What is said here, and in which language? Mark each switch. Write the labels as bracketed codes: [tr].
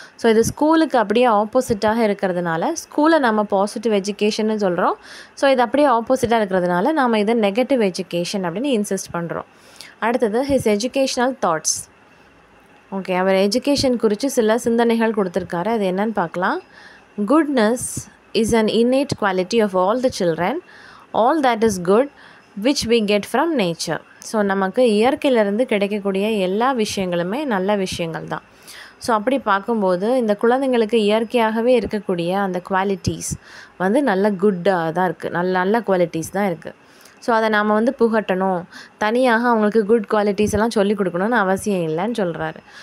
[ta] So இது ஸ்கூலுக்கு அப்படியே ஆப்போசிட்டாக இருக்கிறதுனால ஸ்கூலை நம்ம பாசிட்டிவ் எஜுகேஷன்னு சொல்கிறோம். ஸோ இது அப்படியே ஆப்போசிட்டாக இருக்கிறதுனால நாம் இதை நெகட்டிவ் எஜுகேஷன் அப்படின்னு இன்சிஸ்ட் பண்ணுறோம். அடுத்தது [en] His educational thoughts. [ta] ஓகே, அவர் எஜுகேஷன் குறித்து சில சிந்தனைகள் கொடுத்துருக்காரு. அது என்னன்னு பார்க்கலாம். [en] Goodness is an innate quality of all the children, all that is good which we get from nature. [ta] So நமக்கு இயற்கையிலேருந்து கிடைக்கக்கூடிய எல்லா விஷயங்களுமே நல்ல விஷயங்கள் தான். ஸோ அப்படி பார்க்கும்போது இந்த குழந்தைங்களுக்கு இயற்கையாகவே இருக்கக்கூடிய அந்த குவாலிட்டிஸ் வந்து நல்ல குட்டாக தான் இருக்குது, நல்ல நல்ல குவாலிட்டிஸ் தான் இருக்குது. ஸோ அதை நாம் வந்து புகட்டணும், தனியாக அவங்களுக்கு குட் குவாலிட்டிஸ் எல்லாம் சொல்லிக் கொடுக்கணும்னு அவசியம் இல்லைன்னு சொல்கிறாரு.